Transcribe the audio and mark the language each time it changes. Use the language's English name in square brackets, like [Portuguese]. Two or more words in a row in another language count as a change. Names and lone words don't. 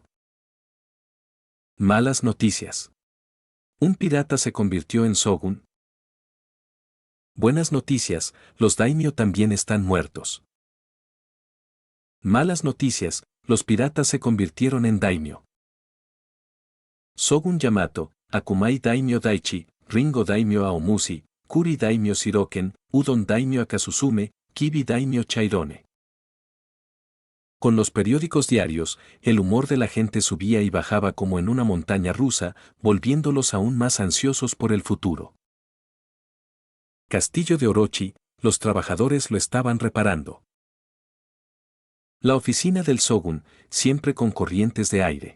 [Spanish] Malas noticias. Un pirata se convirtió en shogun. Buenas noticias, los daimyo también están muertos. Malas noticias, los piratas se convirtieron en daimyo. Shogun Yamato, Akumai daimyo Daichi, Ringo daimyo Aomushi, Kuri daimyo Shiroken, Udon daimyo Akasusume, Kibi daimyo Chairone. Con los periódicos diarios, el humor de la gente subía y bajaba como en una montaña rusa, volviéndolos aún más ansiosos por el futuro. Castillo de Orochi, los trabajadores lo estaban reparando. La oficina del shogun, siempre con corrientes de aire.